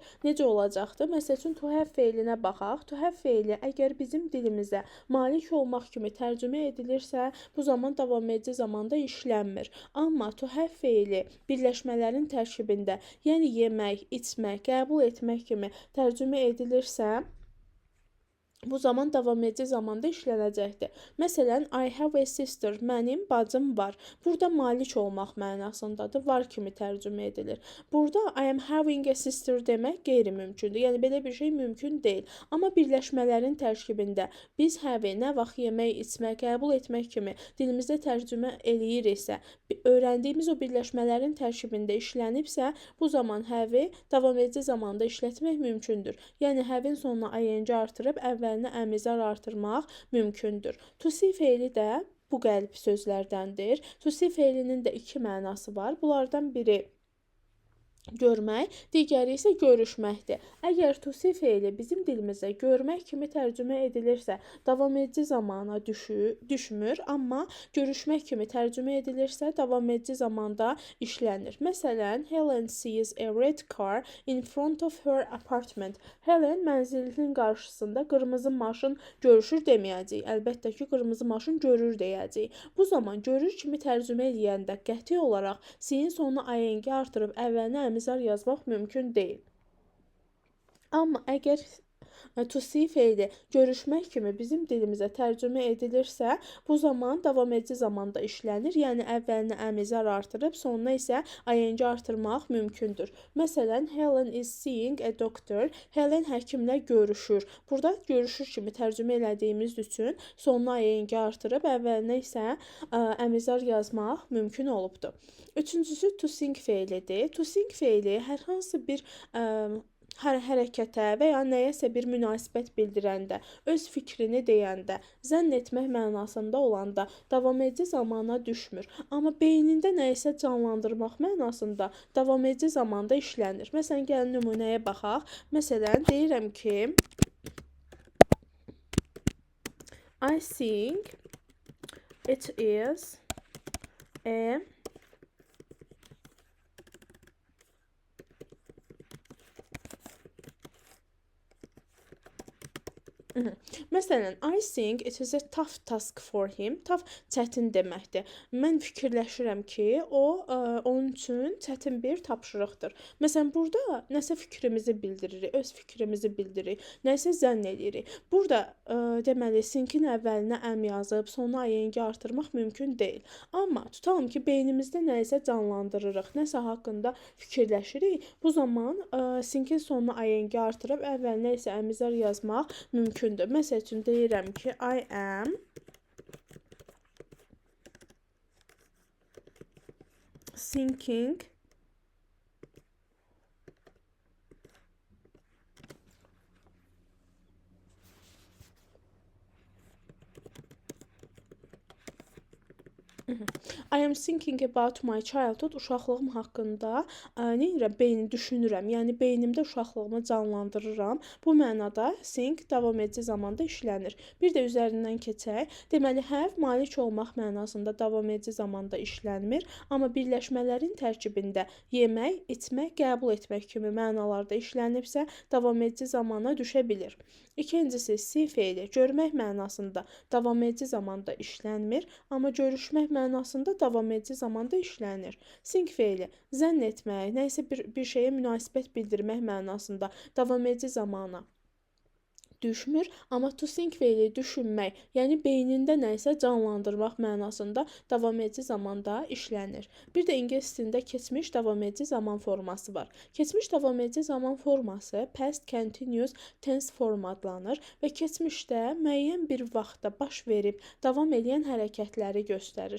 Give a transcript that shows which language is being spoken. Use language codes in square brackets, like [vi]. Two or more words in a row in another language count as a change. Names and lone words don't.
[az] Necə olacaqdır? Məsəl üçün, [en] to have [az] feilinə baxaq. [en] To have [az] feili əgər bizim dilimizə malik olmaq kimi tərcümə edilirsə, bu zaman davam edici zamanda işlənmir. Amma [en] to have [az] feili birləşmələrin tərkibində, yəni yemək, içmək, qəbul etmək kimi tərcümə edilirsə, bu zaman davam edici zamanda işlənəcəkdir. Məsələn, [en] I have a sister, [az] mənim bacım var. Burada malik olmaq mənasındadır, var kimi tərcümə edilir. Burada [en] I am having a sister [az] demək qeyri-mümkündür. Yəni, belə bir şey mümkün deyil. Amma birləşmələrin tərkibində biz have-i nə vaxt yemək, içmək, qəbul etmək kimi dilimizdə tərcümə eləyiriksə, öyrəndiyimiz o birləşmələrin tərkibində işlənibsə, bu zaman have-i davam edici zamanda işlətmək mümkündür. Yəni, have-in sonuna ing artırıb əvvəlinə əmizar artırmaq mümkündür. [en] To see [az] feili də bu qəlb sözlərdəndir. [en] To see [az] feilinin də iki mənası var. Bunlardan biri görmək, digəri isə görüşməkdir. Əgər [en] to see [az] feili bizim dilimizə görmək kimi tərcümə edilirsə, davam edici zamana düşmür, amma görüşmək kimi tərcümə edilirsə, davam edici zamanda işlənir. [en] Məsələn, Helen sees a red car in front of her apartment. [az] Helen mənzilinin qarşısında qırmızı maşın görüşür deməyəcək. Əlbəttə ki, qırmızı maşın görür deyəcək. Bu zaman görür kimi tərcümə edəndə qəti olaraq sin sonuna ing artırıb əvvəlinə əmizar yazmaq mümkün deyil. Amma əgər [en] To see [az] feili görüşmək kimi bizim dilimizə tərcümə edilirsə, bu zaman davam edici zamanda işlənir. Yəni əvvəlinə əmizar artırıb, sonuna isə ing artırmaq mümkündür. [en] Məsələn, Helen is seeing a doctor. [az] Helen həkimlə görüşür. Burada görüşür kimi tərcümə elədiyimiz üçün sonuna ing artırıb, əvvəlinə isə əmizar yazmaq mümkün olubdur. Üçüncüsü [en] to sing [az] feilidir. [en] To sing [az] feili hər hansı bir hərəkətə və ya nəyəsə bir münasibət bildirəndə, öz fikrini deyəndə, zənn etmək mənasında olanda davam edici zamana düşmür. Amma beynində nəyisə canlandırmaq mənasında davam edici zamanda işlənir. Məsələn, gəlin nümunəyə baxaq. Məsələn, deyirəm ki, [en] I think it is a Məsələn, I think it is a tough task for him. [az] Tough çətin deməkdir. Mən fikirləşirəm ki, onun üçün çətin bir tapşırıqdır. Məsələn, burada nəsə fikrimizi bildiririk, öz fikrimizi bildiririk, nəsə zənn edirik. Burada deməli, thinkin əvvəlinə əm yazıb, sonuna ing artırmaq mümkün deyil. Amma tutalım ki, beynimizdə nəyisə canlandırırıq, nəsə haqqında fikirləşirik. Bu zaman thinkin sonuna ing artırıb, əvvəlinə isə əmizar yazmaq mümkündür. Məsəl üçün deyirəm ki, [en] I am thinking I am thinking about my childhood. [az] Uşaqlığım haqqında düşünürəm. Yəni beynimdə uşaqlığımı canlandırıram. Bu mənada think davam edici zamanda işlənir. Bir də üzərindən keçək. Deməli, have malik olmaq mənasında davam edici zamanda işlənmir, amma birləşmələrin tərkibində yemək, içmək, qəbul etmək kimi mənalarda işlənibsə, davam edici zamana düşə bilir. İkincisi, see feili görmək mənasında davam edici zamanda işlənmir, amma görüşmək mənasında davam edici zamanda işlənir. Think feili zənn etmək, nəyisə bir şeyə münasibət bildirmək mənasında davam edici zamana düşmür, amma [en] to think [az] feili düşünmək, yəni beynində nəyisə canlandırmaq mənasında davam edici zamanda işlənir. Bir də ingilis dilində keçmiş davam edici zaman forması var. Keçmiş davam edici zaman forması [en] past continuous tense form [az] adlanır və keçmişdə müəyyən bir vaxtda baş verib davam edən hərəkətləri göstərir.